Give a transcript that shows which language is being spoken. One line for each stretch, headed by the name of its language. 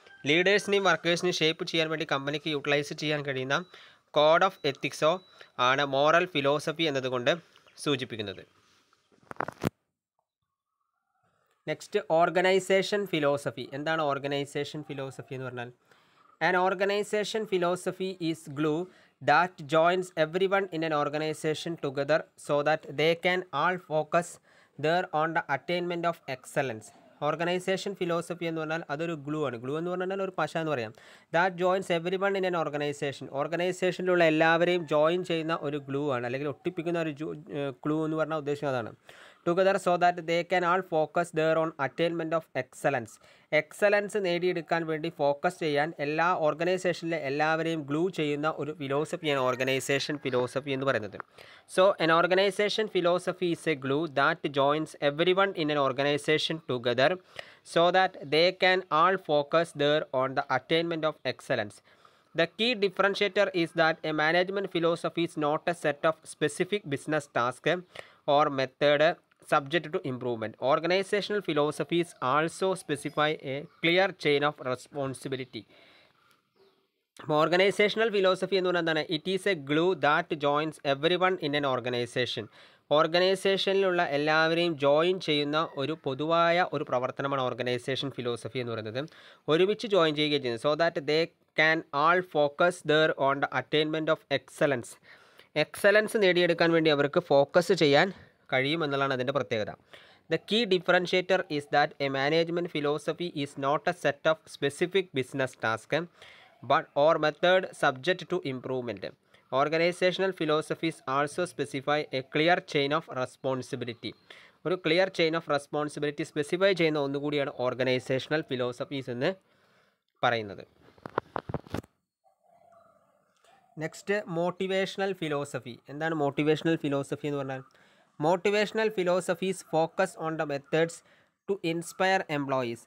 Malayalam: ലീഡേഴ്സിനെയും വർക്കേഴ്സിനെയും shape ചെയ്യാൻ വേണ്ടി കമ്പനിക്ക് യൂട്ടിലൈസ് ചെയ്യാൻ കഴിയുന്ന കോഡ് ഓഫ് എത്തിക്സോ ആണ് മോറൽ ഫിലോസഫി എന്നതുകൊണ്ട് സൂചിപ്പിക്കുന്നത്. Next, organisation philosophy. എന്താണ് ഓർഗനൈസേഷൻ ഫിലോസഫി എന്ന് പറഞ്ഞാൽ?
English: An organization philosophy is glue that joins everyone in an organization together so that they can all focus there on the attainment of excellence.
Malayalam: Organisation philosophy എന്ന് പറഞ്ഞാൽ അതൊരു glue ആണ്. Glue എന്ന് പറഞ്ഞാൽ ഒരു പശ എന്ന് പറയാം.
English: That joins everyone in an organisation.
Malayalam: ഓർഗനൈസേഷനിലുള്ള എല്ലാവരെയും ജോയിൻ ചെയ്യുന്ന ഒരു ഗ്ലൂ ആണ്, അല്ലെങ്കിൽ ഒട്ടിപ്പിക്കുന്ന ഒരു ഗ്ലൂ എന്ന് പറഞ്ഞാൽ ഉദ്ദേശം അതാണ്.
English: Together so that they can all focus their on attainment of excellence.
Malayalam: Excellence നേടിയെടുക്കാൻ വേണ്ടി ഫോക്കസ് ചെയ്യാൻ എല്ലാ ഓർഗനൈസേഷനിലെ എല്ലാവരെയും ഗ്ലൂ ചെയ്യുന്ന ഒരു ഫിലോസഫിയാണ് ഓർഗനൈസേഷൻ ഫിലോസഫി എന്ന് പറയുന്നത്.
English: So an organization philosophy is a glue that joins every one in an organization together so that they can all focus there on the attainment of excellence. The key differentiator is that a management philosophy is not a set of specific business tasks or method subject to improvement. Organizational philosophies also specify a clear chain of responsibility.
Malayalam: അപ്പോൾ organisational philosophy എന്ന് പറഞ്ഞാൽ എന്താണ്?
English: It is a glue that joins every one in an organization.
Malayalam: ഓർഗനൈസേഷനിലുള്ള എല്ലാവരെയും join ചെയ്യുന്ന ഒരു പൊതുവായ ഒരു പ്രവർത്തനമാണ് ഓർഗനൈസേഷൻ ഫിലോസഫി എന്ന് പറയുന്നത്. ഒരുമിച്ച് ജോയിൻ ചെയ്യുകയും ചെയ്യുന്നത്.
English: So that they can all focus there on the attainment of excellence.
Malayalam: Excellence നേടിയെടുക്കാൻ വേണ്ടി അവർക്ക് ഫോക്കസ് ചെയ്യാൻ കഴിയുമെന്നുള്ളതാണ് അതിൻ്റെ പ്രത്യേകത.
English: The key differentiator is that a management philosophy is not a set of specific business tasks but or method subject to improvement. Organizational philosophies also specify a clear chain of responsibility.
Malayalam: ഒരു clear chain of responsibility specify ചെയ്യുന്ന ഒന്നുകൂടിയാണ് organisational philosophies എന്ന് പറയുന്നത്. Next motivational philosophy. എന്താണ് motivational philosophy എന്ന് പറഞ്ഞാൽ?
English: Motivational philosophies focus on the methods to inspire employees.